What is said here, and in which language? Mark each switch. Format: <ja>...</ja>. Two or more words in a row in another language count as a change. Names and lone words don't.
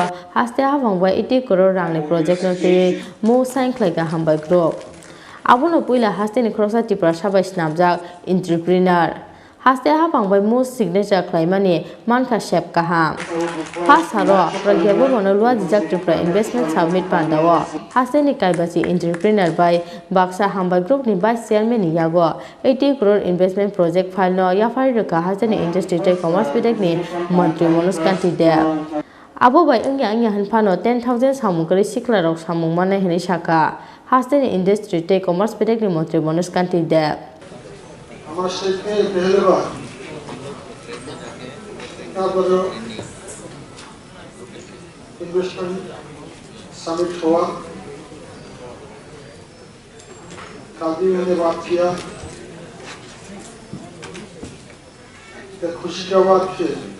<trp>haste ha bangbai 80 crore rang ni project no te mo sign khlai ka hambai group abono puila haste ni crossa tipra sabai namjak entrepreneur haste ha bangbai mo signature khlai mani mankha shep kaham first haro pragyabo bono lua jijak tipra</trp> <en>investment summit</en> <trp>pandawo haste ni kaibachi entrepreneur bai baksa hambai group ni</trp> <en>vice chairman</en> <trp>ni yago 80 crore</trp> <en>investment project file</en> <trp>no yafari raka haste ni industry te commerce bedek ni Montri Manoj Kanti Deb abo bai angya hanphano 10000 samungkari sikla rok samung manai hini saka haste ni industry te commerce bedek ni Montri Manoj Kanti Deb</trp> <hi>हमारे स्टेट में पहले बार यहाँ पर</hi> <en>investment summit</en> <hi>हुआ कल भी मैंने बात किया खुशी का बात है</hi>